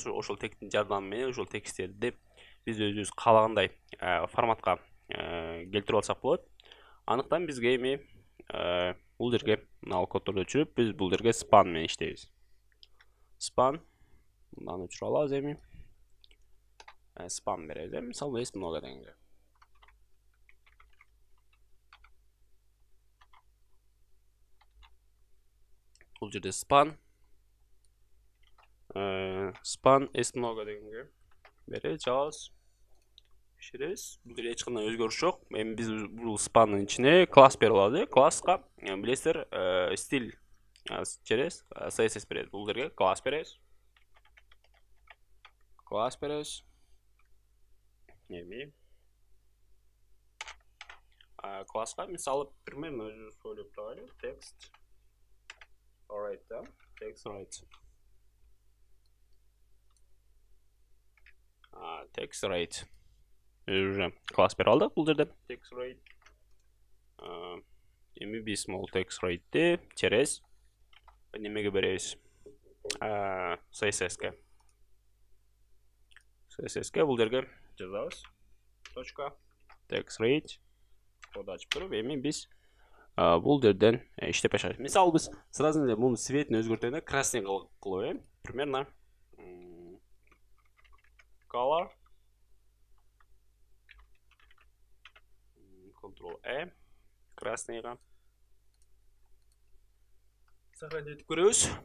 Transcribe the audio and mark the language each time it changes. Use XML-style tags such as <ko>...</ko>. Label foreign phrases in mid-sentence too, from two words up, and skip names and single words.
<ky>Ошол тегтин жардамы менен ошол тексттерди биз өзүбүз каалагандай форматка келтирип алсак болот.</ky> <kk>Анықтан бізге</kk> <ky>эми бул жерге мына коддорду өчүрүп, биз бул жерге span менен иштейбиз. Span мындан өчүрүп алабыз эми. Span беребиз. Мисалы</ky> <ru>есть много</ru> <ky>дегенге. Бул жерде span</ky> <ru>есть много</ru> <ky>дегенге беребиз, жабабыз. Бул жерде эч кандай өзгөрүш жок. Эми биз бул span'ын ичине класс берип алабыз. Класска билесиздер стиль через CSS беребиз. Бул жерге класс беребиз. Эми класска мисалы примерно өзүбүз ойлоп туралы</ky> <en>text right</en> <ky>да,</ky> <en>text right. Text right.</en> <ky>Уже класс берип алдык бул жерде</ky> <en>text right.</en> <ky>Эми биз могул</ky> <en>text right'ти</en> <ky>через немеге беребиз? CSS-ке. CSS-ке бул жерге жазабыз.</ky> <en>Точка text right.</en> <ky>Код ачып көрүп, эми биз бул жерден иштеп баштайбыз. Мисалы биз сразу эле мунун цветин өзгөртөйүн, красный кылып, примерно color Ctrl-E красныйга сохранить көрөбүз.</ky>